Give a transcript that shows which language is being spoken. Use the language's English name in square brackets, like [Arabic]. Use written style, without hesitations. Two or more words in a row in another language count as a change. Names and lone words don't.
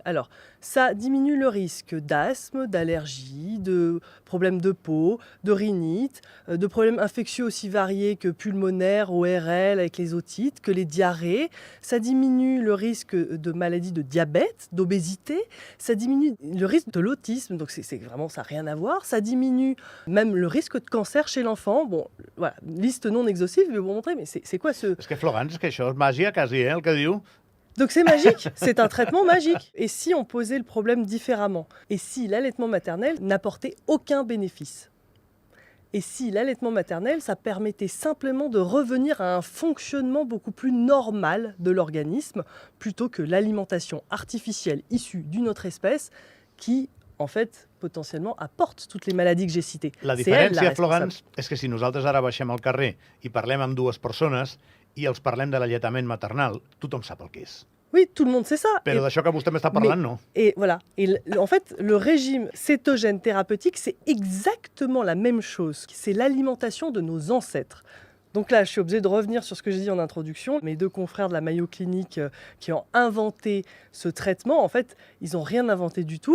[French] Alors, ça diminue le risque d'asthme, d'allergie, de problèmes de peau, de rhinite, de problèmes infectieux aussi variés que pulmonaires, ORL avec les otites, que les diarrhées. Ça diminue le risque de maladies de diabète, d'obésité. Ça diminue le risque de l'autisme, donc c'est vraiment, ça n'a rien à voir. Ça diminue même le risque de cancer chez l'enfant. Bon, voilà, liste non exhaustive, je vais vous montrer, mais c'est quoi ce... [Catalan] És que, Florence, és que això és màgia, quasi, el que diu. [French] Donc c'est magique, c'est un traitement magique. Et si on posait le problème différemment ? Et si l'allaitement maternel n'apportait aucun bénéfice ? Et si l'allaitement maternel, ça permettait simplement de revenir à un fonctionnement beaucoup plus normal de l'organisme, plutôt que l'alimentation artificielle issue d'une autre espèce qui, en fait, potentiellement apporte toutes les maladies que j'ai citées. [Catalan] La diferència, Florence, és que si nosaltres ara baixem al carrer i parlem amb dues persones i els parlem de l'alletament maternal, tothom sap el que és. [French] Oui, tout le monde sait ça. [Catalan] Però d'això que vostè m'està parlant, no. [French] Et voilà. Et en fait, le régime cétogène thérapeutique, c'est exactement la même chose. C'est l'alimentation de nos ancêtres. Donc là, je suis obligée de revenir sur ce que j'ai dit en introduction. Mes deux confrères de la Mayo Clinic qui ont inventé ce traitement, en fait, ils n'ont rien inventé du tout.